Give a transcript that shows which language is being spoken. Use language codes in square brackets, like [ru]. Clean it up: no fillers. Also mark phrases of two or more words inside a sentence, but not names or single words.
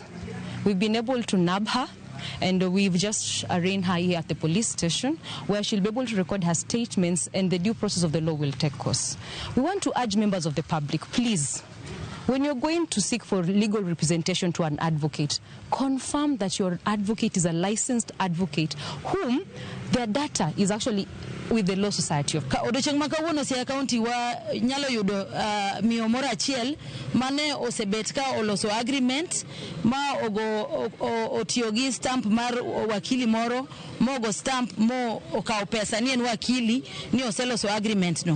[en] We've been able to nab her, and we've just arraigned her here at the police station, where she'll be able to record her statements, and the due process of the law will take course. We want to urge members of the public, please, when you're going to seek for legal representation to an advocate, confirm that your advocate is a licensed advocate whom their data is actually with the Law Society of [luo] Odecheng makawuono Siaya County wa nyalo yudo miyo moro achiel mane osebet ka oloso agreement ma otiyo gi stamp mar wakili moro mogo stamp mo okawo pesa ni en wakili ni oseloso agreement no.